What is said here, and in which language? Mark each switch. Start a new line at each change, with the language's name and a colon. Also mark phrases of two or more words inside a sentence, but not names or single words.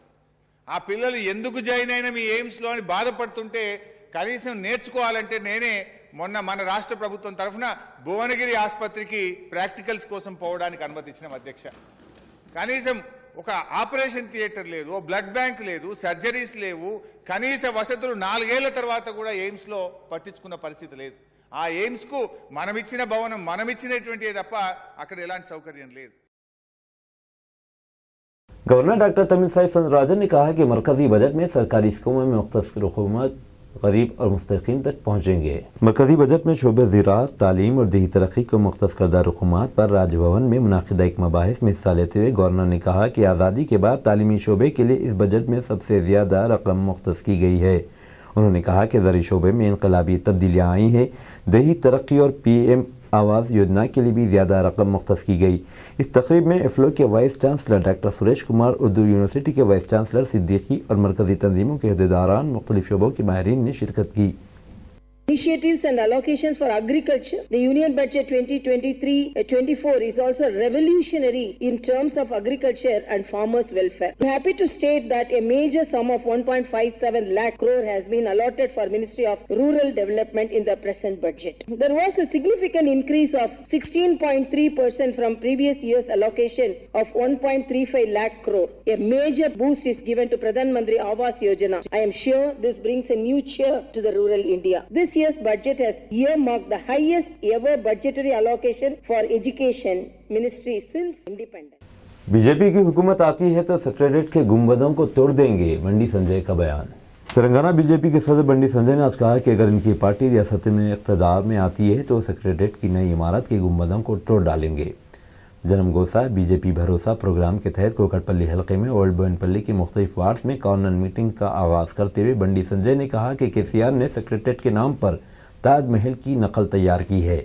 Telugu: ఆ పిల్లలు ఎందుకు జాయిన్ అయినా మీ ఎయిమ్స్లో అని బాధపడుతుంటే కనీసం నేర్చుకోవాలంటే నేనే మొన్న మన రాష్ట్ర ప్రభుత్వం తరఫున భువనగిరి ఆసుపత్రికి ప్రాక్టికల్స్ కోసం పోవడానికి అనుమతి ఇచ్చినాం అధ్యక్ష। కనీసం ఒక
English: operation theatre
Telugu: లేదు, ఓ
English: blood bank
Telugu: లేదు, సర్జరీస్ లేవు, కనీస వసతులు 4 ఏళ్ల తర్వాత కూడా ఎయిమ్స్లో పట్టించుకున్న పరిస్థితి లేదు। ఆ ఎయిమ్స్కు మనమిచ్చిన భవనం, మనమిచ్చినటువంటి తప్ప అక్కడ ఎలాంటి సౌకర్యం లేదు।
Urdu: گورنر ڈاکٹر تملسائی سوندرراجن نے کہا کہ مرکزی بجٹ میں سرکاری اسکیموں میں مختص رقومات غریب اور مستحقین تک پہنچیں گے۔ مرکزی بجٹ میں شعبہ زراعت، تعلیم اور دیہی ترقی کو مختص کردہ رقومات پر راج بھون میں منعقدہ ایک مباحث میں حصہ لیتے ہوئے گورنر نے کہا کہ آزادی کے بعد تعلیمی شعبے کے لیے اس بجٹ میں سب سے زیادہ رقم مختص کی گئی ہے۔ انہوں نے کہا کہ زرعی شعبے میں انقلابی تبدیلیاں آئی ہیں، دیہی ترقی اور PM آواس یوجنا کے لیے بھی زیادہ رقم مختص کی گئی۔ اس تقریب میں افلو کے
English: vice chancellor
Urdu: ڈاکٹر سریش کمار، اردو یونیورسٹی کے
English: vice chancellor
Urdu: صدیقی اور مرکزی تنظیموں کے عہدیداران، مختلف شعبوں کے ماہرین نے شرکت کی۔
English: Initiatives and allocations for agriculture. The Union Budget 2023-24 is also revolutionary in terms of agriculture and farmers' welfare. I'm happy to state that a major sum of 1.57 lakh crore has been allotted for Ministry of Rural Development in the present budget. There was a significant increase of 16.3% from previous year's allocation of 1.35 lakh crore. A major boost is given to Pradhan Mantri Awas Yojana. I am sure this brings a new cheer to the rural India. This year's budget has earmarked the highest ever budgetary allocation for education ministry since independence.
Urdu: BJP کی حکومت آتی ہے تو سیکریٹریٹ کے گنبدوں کو توڑ دیں گے، بنڈی سنجے کا بیان۔ تلنگانہ BJP کے صدر بنڈی سنجے نے آج کہا کہ اگر ان کی پارٹی ریاست میں اقتدار میں آتی ہے تو سیکریٹریٹ کی نئی عمارت کے گنبدوں کو توڑ ڈالیں گے۔ جنم گوسا BJP بھروسہ پروگرام کے تحت کوکٹ پلی حلقے میں اولڈ بوئن پلی کے مختلف وارڈز میں
English: corner meeting
Urdu: کا آغاز کرتے ہوئے بنڈی سنجے نے کہا کہ KCR نے سیکریٹریٹ کے نام پر تاج محل کی نقل تیار کی ہے۔